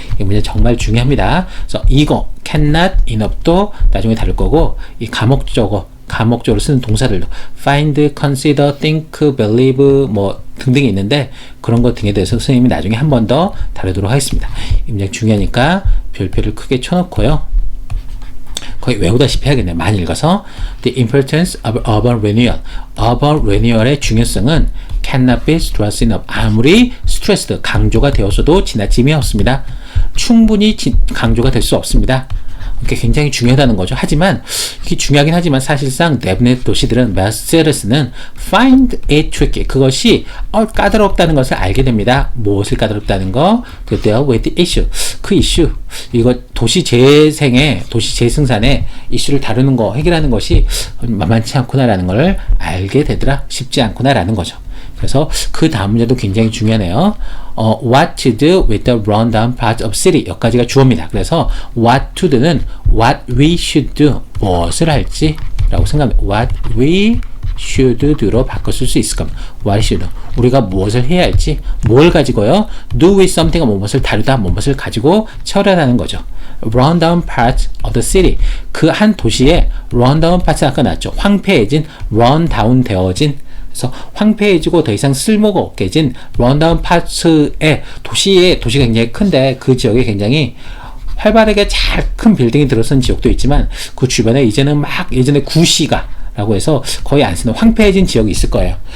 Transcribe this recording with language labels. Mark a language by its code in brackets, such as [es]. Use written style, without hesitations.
[ko] 이 문제 정말 중요합니다. 그래서 이거 cannot, enough도 나중에 다룰 거고 이 가목적으로 쓰는 동사들도 find, consider, think, believe 뭐 등등이 있는데 그런 것 등에 대해서 선생님이 나중에 한 번 더 다루도록 하겠습니다. 이 문제 중요하니까 별표를 크게 쳐놓고요. 거의 외우다시피 해야겠네요. 많이 읽어서 [en] The importance of urban renewal. urban renewal의 중요성은 cannot be stressed enough. [ko] 아무리 stressed, 강조가 되었어도 지나침이 없습니다. 충분히 강조가 될 수 없습니다. 이게 굉장히 중요하다는 거죠. 하지만 이게 중요하긴 하지만 사실상 대부분의 도시들은 메세르스는 [en] find it tricky. [ko] 그것이 까다롭다는 것을 알게 됩니다. [en] 무엇을 까다롭다는 거? To deal with the issue. [ko] 그 이슈, 이거 도시 재생산의 이슈를 다루는 거, 해결하는 것이 만만치 않구나라는 걸 알게 되더라. 쉽지 않구나라는 거죠. 그래서 그 다음 문제도 굉장히 중요하네요. [en] What to do with the rundown part of city. [ko] 여기까지가 주어입니다. [en] 그래서 what to do는 what we should do. [ko] 무엇을 할지 라고 생각합니다. [en] What we should do [ko] 로 바꿔 쓸 수 있을 겁니다. [en] What should do. [ko] 우리가 무엇을 해야 할지, 뭘 가지고요. [en] Do with something [ko] 은 무엇을 다루다, 무엇을 가지고 처리하는 거죠. [en] rundown part of the city. [ko] 그 한 도시의 rundown part 아까 나왔죠. 황폐해진, rundown 되어진. 그래서 황폐해지고 더 이상 쓸모가 없게진 런다운 파트의 도시가 굉장히 큰데 그 지역에 굉장히 활발하게 잘 큰 빌딩이 들어선 지역도 있지만 그 주변에 이제는 예전에 구시가라고 해서 거의 안 쓰는 황폐해진 지역이 있을 거예요.